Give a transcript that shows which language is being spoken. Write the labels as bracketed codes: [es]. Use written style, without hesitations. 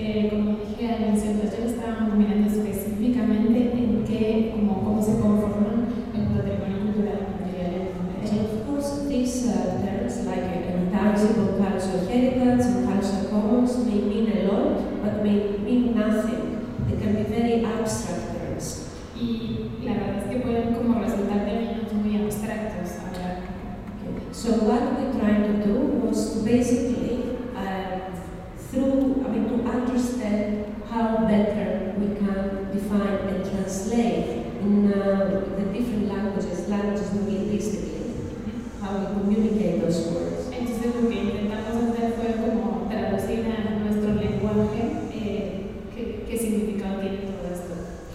[es] Como dije al inicio, entonces estábamos mirando específicamente en qué, como cómo se conforman el patrimonio cultural material en Medellín. [en] Of course, these terms like intangible cultural heritage and cultural commons may mean a lot, but may mean nothing. They can be very abstract terms. [es] Y la verdad es que pueden como resultar términos muy abstractos. [en] So what we're trying to do was basically to understand how better we can define and translate in the different languages linguistically, how we communicate those words. [es] Entonces lo que intentamos hacer fue como traducir a nuestro lenguaje qué significado tiene todo esto.